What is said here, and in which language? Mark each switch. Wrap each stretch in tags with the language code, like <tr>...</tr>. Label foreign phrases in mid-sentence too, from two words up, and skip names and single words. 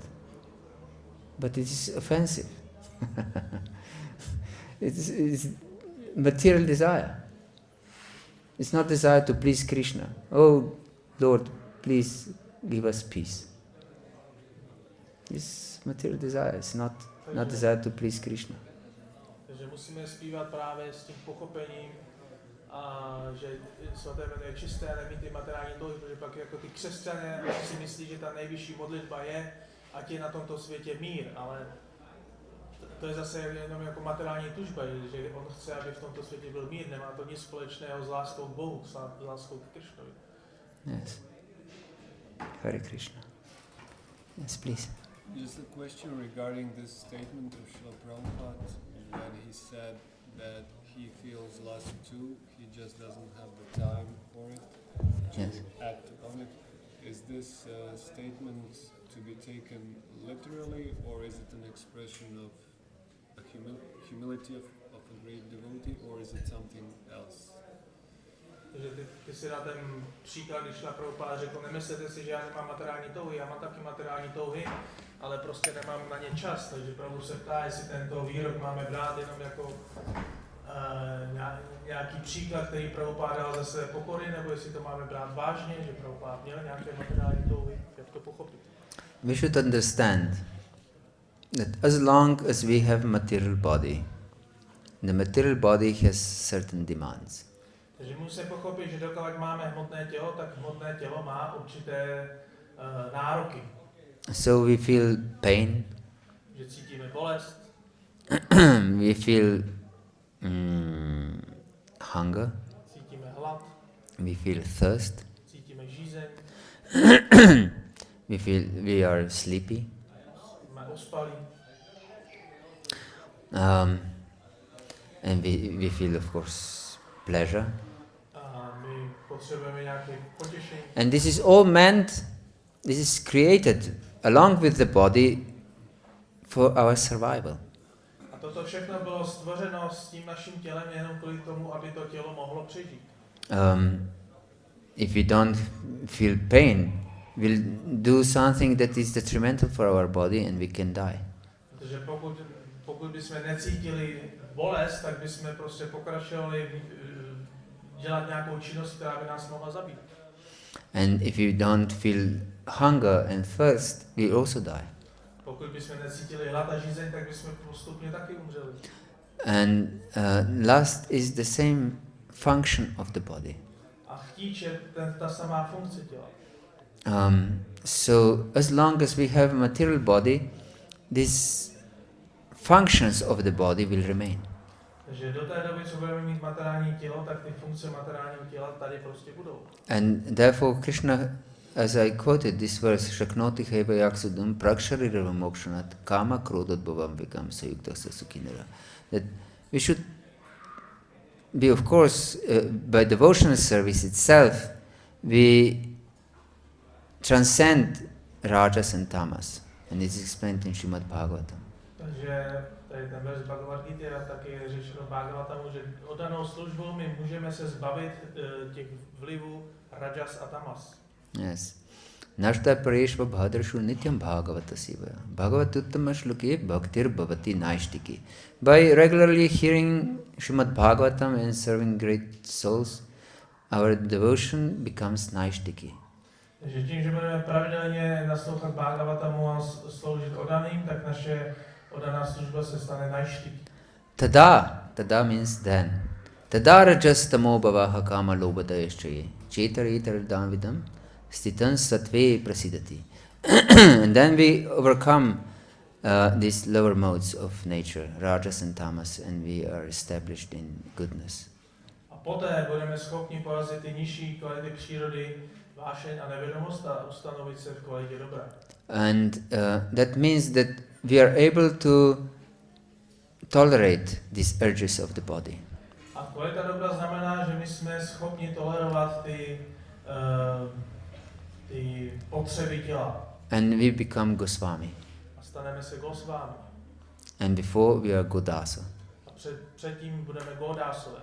<en>But it is offensive. It's material desire. It's not desire to please Krishna. Oh Lord, please give us peace. It's material desire. It's not desire to please Krishna.</en> <cs>Takže musíme zpívat právě s tím pochopením, že svaté jméno je čisté, nemít ty materiální touhy, protože pak jako ty křesťané si myslí, že ta nejvyšší modlitba je, ať je na tomto světě mír, ale to je zase jenom jako materiální tužba, že on chce, aby v tomto světě byl mír, nemá to nic společného s láskou k Bohu, s láskou k Krishnovi.</cs> <en>Yes. Hare Krishna. Yes, please. Just a question regarding this statement of Srila Prabhupada when he said that he feels lust too, he just doesn't have the time for it to act on it. Is this statement to be taken literally, or is it an expression of a humility of a great devotee, or is it something else?</en> <cs>Takže ty si dá ten příklad, když Šla Prabhupáda řekl, nemyslete si, že já nemám materiální touhy, já mám taky materiální touhy, ale prostě nemám na ně čas, takže Prabhu se ptá, jestli tento výrok máme brát jenom jako nějaký příklad, který Prabhupáda dal ze své pokory, nebo jestli to máme brát vážně, že Prabhupáda měl nějaké materiální touhy, jak to pochopit.</cs> <en>We should understand that as long as we have material body, the material body has certain demands.</en> <cs>Takže musíme pochopit, že dokud máme hmotné tělo, tak hmotné tělo má určité nároky.</cs> <en>So we feel pain,</en> <cs>Že cítíme bolest,</cs> <en>we feel hunger,</en> <cs>cítíme hlad,</cs> <en>we feel thirst,</en> <cs>cítíme žízeň,</cs> <en>we feel we are sleepy,</en> <cs>jsme ospalí</cs> <en>and we feel, of course, pleasure.</en> <cs>a my potřebujeme nějaké potěšení.</cs> <en>And this is all meant, this is created along with the body for our survival.</en> <cs>A toto všechno bylo stvořeno s tím naším tělem jenom kvůli tomu, aby to tělo mohlo přežít.</cs> <en>If we don't feel pain, we'll do something that is detrimental for our body and we can die.</en> <cs>Protože pokud bychom necítili bolest, tak bychom prostě pokračovali dělat nějakou činnost, která by nás mohla zabít.</cs> <en>And if you don't feel hunger and thirst, we also die.</en> <cs>Pokud bychom necítili hlad a žízeň, tak bychom postupně taky umřeli.</cs> <en>And lust is the same function of the body.</en> <cs>A chtíč je ta samá funkce těla.</cs> <en>So as long as we have a material body, these functions of the body will remain.</en> <cs>Takže do té doby, co budeme mít materiální tělo, tak ty funkce materiálního těla tady prostě budou.</cs> <en>And therefore Krishna, as I quoted this verse,</en> <sa>Shaknoti heva yaksudam praksharirava mokshanat kama krododbhavam vikam sayuktasya sukhinara.</sa> <en>That we should be, of course, by devotional service itself, we transcend rajas and tamas. And it's explained in Srimad Bhagavatam.</en> <cs>Takže tady ten verš Bhagavad-gita taky je řečeno v Bhagavatamu, že oddanou službou my můžeme se zbavit těch vlivů rajas a tamas.</cs> <en>Yes.</en> <sa>Nashta pareshva bhadrshu nityam bhagavatasiva. Bhagavatuttama shloke bhaktir bhavati naishtiki.</sa> <en>By regularly hearing Srimad Bhagavatam and serving great souls, our devotion becomes naishtiki.</en> <cs>Takže tím, že budeme pravidelně naslouchat Bhagavatamu a sloužit oddaným, tak naše oddaná služba se stane naishtiki.</cs> <en>Tada means then.</en> <sa>Tada rajas tamo bhavaha kama lobhadayaschaye. Chetaritar vidam stitan sattve prasidati.</sa> <en>And then we overcome these lower modes of nature, rajas and tamas, and we are established in goodness.</en> <cs>A poté budeme schopni porazit ty nižší kvality přírody, vášeň a nevědomost a ustanovit se v kvalitě dobra.</cs> <en>And that means that we are able to tolerate these urges of the body.</en> <cs>A kvalita dobra znamená, že my jsme schopni tolerovat ty potřeby těla.</cs> <en>And we become Goswami.</en> <cs>A staneme se Gosvámi.</cs> <en>And before we are Godasa.</en> <cs>A předtím budeme Godásové.</cs>